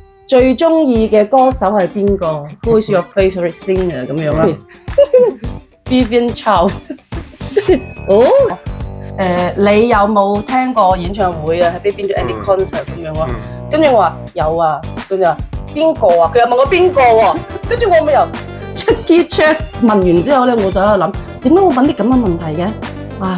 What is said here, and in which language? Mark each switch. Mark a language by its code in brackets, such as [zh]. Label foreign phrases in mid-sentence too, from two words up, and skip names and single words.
[yue] 最中意嘅歌手係邊個 ？ [en] Who is your favorite singer [yue] 咁樣啦？Vivian Chow 哦，你有冇聽過演唱會啊？喺邊度 [en] any concert [yue] 咁樣咯？跟住我話有啊，跟住話邊個啊？佢又問我邊個喎？跟住我咪又 check 問完之後咧，我就喺度諗，點解我問啲咁嘅問題嘅？啊！